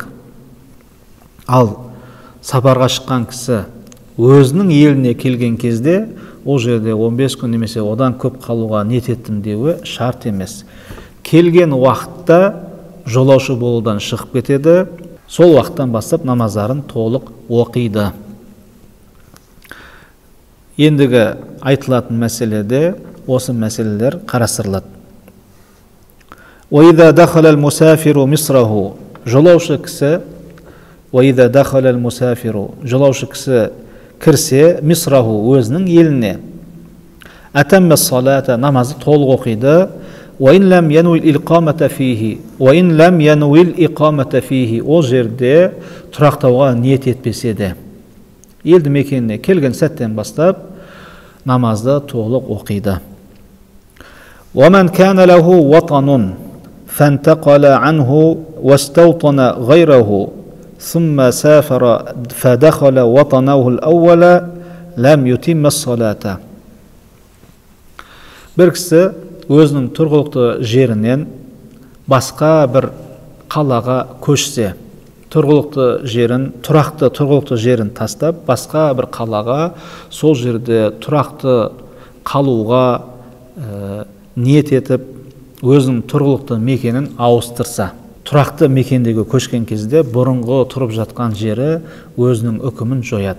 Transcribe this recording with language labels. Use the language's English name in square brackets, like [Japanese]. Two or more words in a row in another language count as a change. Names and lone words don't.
[Kazakh] Ал сапарға шыққан кісі өзінің еліне келген кезде ол жерде 15 күн немесе одан көп қалуға ниет еттім деуі шарт емес. Келген уақытта жолаушы болудан шығып кетеді, сол уақыттан бастап намаздарын толық оқиды. Ендігі айтылатын мәселеде осы мәселелер қарастырылады. [Arabic] وَإِذَا دَخَلَ الْمُسَافِرُ مِصْرَهُ [Kazakh] жолаушы кісі кірсе мисраху өзінің еліне [Arabic] أتمّ الصلاة [Kazakh] намазды толық оқиды [Arabic] وَإِنْ لَمْ يَنْوِلْ إِقَامَةَ فِيهِ [Kazakh] ол жерде тұрақтауға ниет етпесе де елді мекеніне келген сәттен бастап намазды толық оқиды. [Arabic] وَمَنْ كَانَ لَهُ وَطَنٌ فَانْتَقَلَ عَنْهُ وَاسْتَوْطَنَ غَيْرَهُ ثُمَّ سَافَرَ فَدَخَلَ وَطَنَهُ الْأَوَّلَ لَمْ يُتِمَّ الصَّلَاةَ [Kazakh] бір кісі өзінің тұрғылықты жерінен басқа бір қалаға көшсе, тұрақты тұрғылықты жерін тастап, басқа бір қалаға, сол жерде тұрақты қалуға ниет етіп, өзінің тұрғылықты мекенін ауыстырса, тұрақты мекендегі көшкен кезде бұрынғы тұрып жатқан жері өзінің үкімін жояды.